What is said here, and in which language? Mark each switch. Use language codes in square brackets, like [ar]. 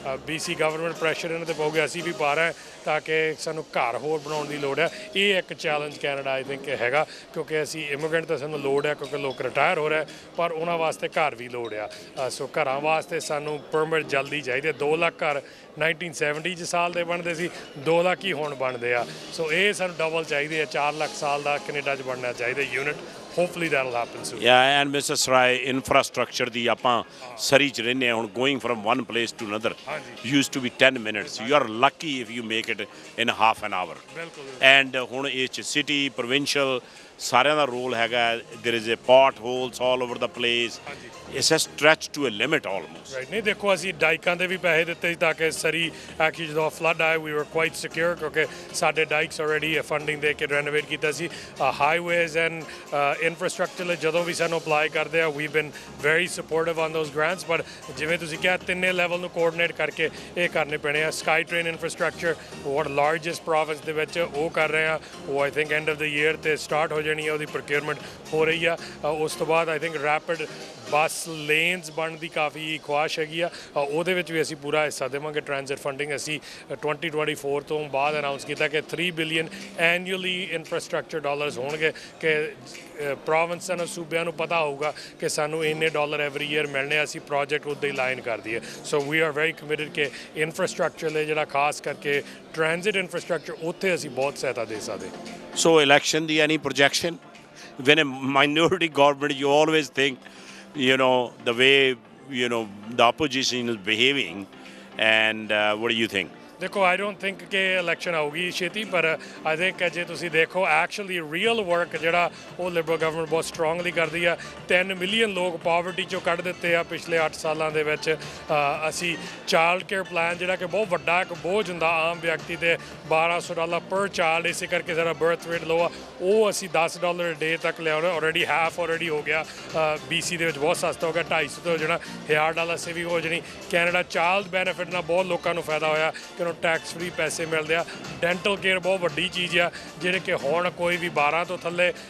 [pa] BC government pressure ਇਹਨਾਂ 'ਤੇ ਪਊਗਾ ਅਸੀਂ ਵੀ ਪਾ ਰਹੇ ਤਾਂ ਕਿ ਸਾਨੂੰ ਘਰ ਹੋਰ ਬਣਾਉਣ ਦੀ ਲੋੜ ਹੈ ਇਹ ਇੱਕ ਚੈਲੰਜ ਕੈਨੇਡਾ [en] I think [pa] ਹੈਗਾ ਕਿਉਂਕਿ ਅਸੀਂ ਇਮੀਗ੍ਰੈਂਟ ਤਾਂ ਸਾਨੂੰ ਲੋੜ ਹੈ ਕਿਉਂਕਿ ਲੋਕ ਰਿਟਾਇਰ ਹੋ ਰਹੇ ਪਰ ਉਹਨਾਂ ਵਾਸਤੇ ਘਰ ਵੀ ਲੋੜ ਆ ਸੋ ਘਰਾਂ ਵਾਸਤੇ ਸਾਨੂੰ ਪਰਮਿਟ ਜਲਦੀ ਚਾਹੀਦੇ 2 ਲੱਖ ਘਰ 1970 'ਚ ਸਾਲ ਦੇ ਬਣਦੇ ਸੀ 2 ਲੱਖ ਹੀ ਹੁਣ ਬਣਦੇ ਆ ਸੋ ਇਹ ਸਾਨੂੰ ਡਬਲ ਚਾਹੀਦੇ ਆ 4 ਲੱਖ ਸਾਲ ਦਾ ਕੈਨੇਡਾ 'ਚ ਬਣਨਾ ਚਾਹੀਦਾ unit [en] hopefully that'll happen soon yeah and Mr. Surrey infrastructure [pa] ਦੀ ਆਪਾਂ ਸਰੀ 'ਚ ਰਹਿੰਦੇ ਹਾਂ ਹੁਣ [en] going from one place to another used to be 10 minutes you are lucky if you make it in half an hour and [pa] ਹੁਣ ਇਹ 'ਚ [en] city provincial [pa] ਸਾਰਿਆਂ ਦਾ role ਹੈਗਾ [en] there is a potholes all over the place it's a stretch to a limit almost. [pa] Right ਨਹੀਂ ਦੇਖੋ ਅਸੀਂ ਡਾਈਕਾਂ ਦੇ ਵੀ ਪੈਸੇ ਦਿੱਤੇ ਸੀ ਤਾਂ ਕਿ ਸਰੀ ਐਕਚੁਅਲੀ ਜਦੋਂ ਫਲੱਡ ਆਇਆ [en] we were quite secure [pa] ਕਿਉਂਕਿ ਸਾਡੇ ਡਾਈਕਸ ਆਲਰੇਡੀ ਫੰਡਿੰਗ ਦੇ ਕੇ ਰੈਨੋਵੇਟ ਕੀਤਾ ਸੀ ਹਾਈਵੇਜ਼ ਐਂਡ ਇਨਫਰਾਸਟ੍ਰਕਚਰ ਲਈ ਜਦੋਂ ਵੀ ਸਾਨੂੰ ਅਪਲਾਈ ਕਰਦੇ ਆ [en] we been very supportive on those grants [pa] ਪਰ ਜਿਵੇਂ ਤੁਸੀਂ ਕਿਹਾ ਤਿੰਨੇ ਲੈਵਲ ਨੂੰ ਕੋਆਰਡੀਨੇਟ ਕਰਕੇ ਇਹ ਕਰਨੇ ਪੈਣੇ ਆ sky train infrastructure world largest province ਦੇ ਵਿੱਚ ਉਹ ਕਰ ਰਹੇ ਆ ਉਹ [en] I think end of the year [pa] ਤੇ ਸਟਾਰਟ ਹੋ ਜਾਣੀ ਆ ਉਹਦੀ ਪ੍ਰੋਕਿਊਰਮੈਂਟ ਹੋ ਰਹੀ ਆ ਉਸ ਤੋਂ ਬਾਅਦ [en] I think [pa] rapid bus lanes ਬਣਨ ਦੀ ਕਾਫੀ ਖੁਆਇਸ਼ ਹੈਗੀ ਆ ਉਹਦੇ ਵਿੱਚ ਵੀ ਅਸੀਂ ਪੂਰਾ ਹਿੱਸਾ ਦੇਵਾਂਗੇ ਟ੍ਰਾਂਜ਼ਿਟ ਫੰਡਿੰਗ ਅਸੀਂ 2024 ਤੋਂ ਬਾਅਦ ਅਨਾਉਂਸ ਕੀਤਾ ਕਿ 3 ਬਿਲੀਅਨ ਐਨੂਅਲੀ ਇਨਫਰਾਸਟ੍ਰਕਚਰ ਡਾਲਰਸ ਹੋਣਗੇ ਕਿ ਪ੍ਰੋਵਿੰਸਾਂ ਨੂੰ ਸੂਬਿਆਂ ਨੂੰ ਪਤਾ ਹੋਊਗਾ ਕਿ ਸਾਨੂੰ ਇੰਨੇ ਡਾਲਰ [en] every year [pa] ਮਿਲਣੇ ਅਸੀਂ ਪ੍ਰੋਜੈਕਟ ਉੱਦਾਂ ਹੀ ਲਾਈਨ ਕਰ ਦਈਏ [en] so we are very committed [pa] ਕਿ ਇਨਫਰਾਸਟ੍ਰਕਚਰ ਲਈ ਜਿਹੜਾ ਖਾਸ ਕਰਕੇ ਟ੍ਰਾਂਜ਼ਿਟ ਇਨਫਰਾਸਟ੍ਰਕਚਰ ਉੱਥੇ ਅਸੀਂ ਬਹੁਤ ਸਹਾਇਤਾ ਦੇ ਸਕਦੇ [en] So election the any projection? When a minority government, you always think, the way, the opposition is behaving. And what do you think? [pa] ਦੇਖੋ [en] I don't think [pa] ਕਿ ਇਲੈਕਸ਼ਨ ਆਊਗੀ ਛੇਤੀ ਪਰ [en] I think [pa] ਜੇ ਤੁਸੀਂ ਦੇਖੋ ਐਕਚੁਅਲੀ ਰੀਅਲ ਵਰਕ ਜਿਹੜਾ ਉਹ ਲਿਬਰਲ ਗਵਰਨਮੈਂਟ ਬਹੁਤ ਸਟਰੋਂਗਲੀ ਕਰਦੀ ਆ 10 ਮਿਲੀਅਨ ਲੋਕ ਪਾਵਰਟੀ ਚੋਂ ਕੱਢ ਦਿੱਤੇ ਆ ਪਿਛਲੇ 8 ਸਾਲਾਂ ਦੇ ਵਿੱਚ ਅਸੀਂ ਚਾਈਲਡ ਕੇਅਰ ਪਲਾਨ ਜਿਹੜਾ ਕਿ ਬਹੁਤ ਵੱਡਾ ਇੱਕ ਬੋਝ ਹੁੰਦਾ ਆਮ ਵਿਅਕਤੀ ਤੇ $1,200 ਪਰ ਚਾਈਲਡ ਇਸੇ ਕਰਕੇ ਸਾਡਾ ਬਰਥ ਰੇਟ ਲੋ ਆ ਉਹ ਅਸੀਂ $10 ਡੇ ਤੱਕ ਲਿਆਉਣਾ ਆਲਰੇਡੀ ਹਾਫ ਆਲਰੇਡੀ ਹੋ ਗਿਆ BC ਦੇ ਵਿੱਚ ਬਹੁਤ ਸਸਤਾ ਹੋ ਗਿਆ 250 ਤੋਂ ਜਿਹੜਾ $1,000 ਸੇਵਿੰਗ ਹੋ ਜਾਣੀ ਕੈਨੇਡਾ ਚਾਈਲਡ ਬੈਨੀਫਿਟ ਨਾਲ ਬਹੁਤ ਲੋਕਾਂ ਨੂੰ ਫਾਇਦਾ ਹੋਇਆ ਕਿ ਟੈਕਸ ਫ੍ਰੀ ਪੈਸੇ ਮਿਲਦੇ ਆ ਡੈਂਟਲ ਕੇਅਰ ਬਹੁਤ ਵੱਡੀ ਚੀਜ਼ ਆ ਜਿਹੜੇ ਕਿ ਹੁਣ ਕੋਈ ਵੀ 12 ਤੋਂ ਥੱਲੇ